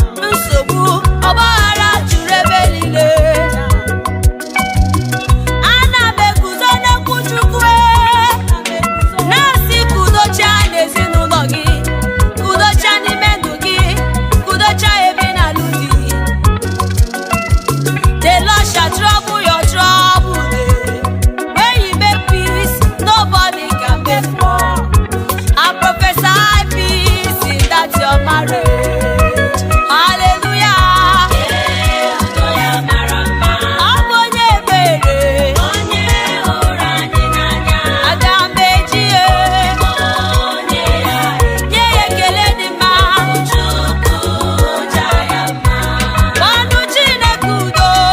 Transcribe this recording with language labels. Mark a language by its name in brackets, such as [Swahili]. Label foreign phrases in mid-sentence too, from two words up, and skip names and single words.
[Igbo] Nsogbu, ọgba aghara juru ebe niile. Ana m eguzo n'okwu Chukwu, e. Na-asị ka udo chia n'ezinụlọ gị, ka udo chia n'ime ndụ gị, ka udo chia ebe ị na-alụ di. [English] The Lord shall trouble your trouble, eh. When you make peace, nobody can make war. I prophesy peace in that your marriage. [Igbo] Hallelujah. Ee, udo ya mara mma. Ọ bụ onye ebere. Onye hụrụ anyị n'anya. Aga m eji ya Onye ya nye ya ekele dị mma. Chukwu ja ya mma. Ọnụ Chineke udo.